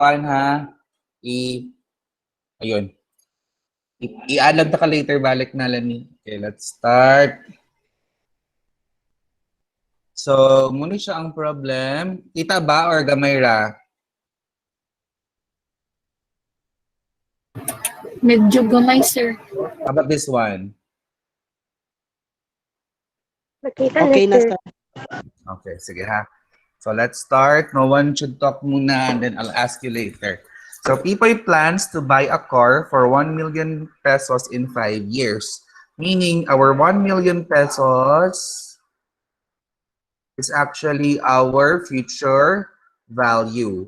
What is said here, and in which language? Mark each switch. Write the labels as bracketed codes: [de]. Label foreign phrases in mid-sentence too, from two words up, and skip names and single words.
[tl] Paano ha? Ayun. [ceb] I-add lang ka later, balik na lang ni. [en] Okay, let's start. So, [tl] muna siya ang problem. [ceb] Kita ba or gamay ra? Medyo gamay, sir. [en] How about this one? [tl] Okay na, sir. Okay, sige ha. [en] So let's start. No one should talk muna and then I'll ask you later. So Pipoy plans to buy a car for 1 million pesos in 5 years. Meaning our 1 million pesos is actually our future value.